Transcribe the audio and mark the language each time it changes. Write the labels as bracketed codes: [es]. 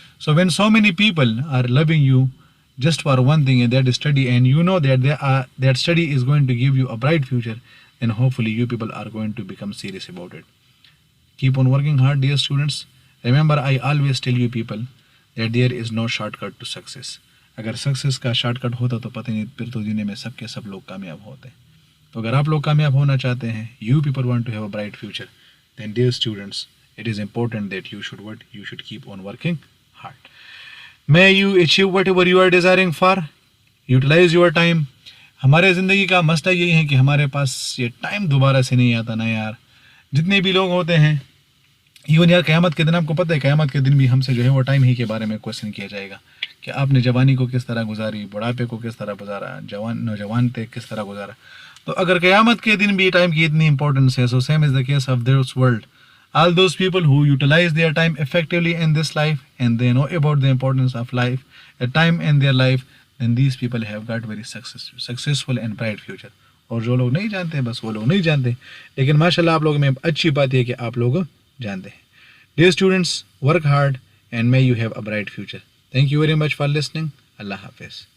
[en] So when so many people are loving you just for one thing, and that is study, and you know that that study is going to give you a bright future, then hopefully you people are going to become serious about it. Keep on working hard, dear students. Remember, I always tell you people that there is no shortcut to success. [ur] اگر success کا short cut ہوتا تو پتہ نہیں پھر تو دنیا میں سب کے سب لوگ کامیاب ہوتے. تو اگر آپ لوگ کامیاب ہونا چاہتے ہیں, [en] You people want to have a bright future, then dear students, it is important that you should keep on working hard. May you achieve whatever you are desiring for. Utilize your time. [ur] ہمارے زندگی کا مسئلہ یہی ہے کہ ہمارے پاس یہ time دوبارہ سے نہیں آتا نا یار. جتنے بھی لوگ ہوتے ہیں, ایون یار قیامت کے دن, آپ کو پتہ ہے قیامت کے دن بھی ہم سے جو ہے وہ ٹائم ہی کے بارے میں کوشچن کیا جائے گا کہ آپ نے جوانی کو کس طرح گزاری, بڑھاپے کو کس طرح گزارا, نوجوان تھے کس طرح گزارا. تو اگر قیامت کے دن بھی ٹائم کی اتنی امپورٹنس ہے, [en] So same is the case of this world. All those people who utilize their time effectively in this life, and they know about the importance of life, a time in their life, then these people have got very successful and bright future. [ur] اور جو لوگ نہیں جانتے بس وہ لوگ نہیں جانتے, لیکن ماشاء اللہ آپ لوگوں میں اچھی بات ہے کہ آپ لوگ جانتے ہیں. [en] Dear students, work hard and may you have a bright future. Thank you very much for listening. Allah Hafiz.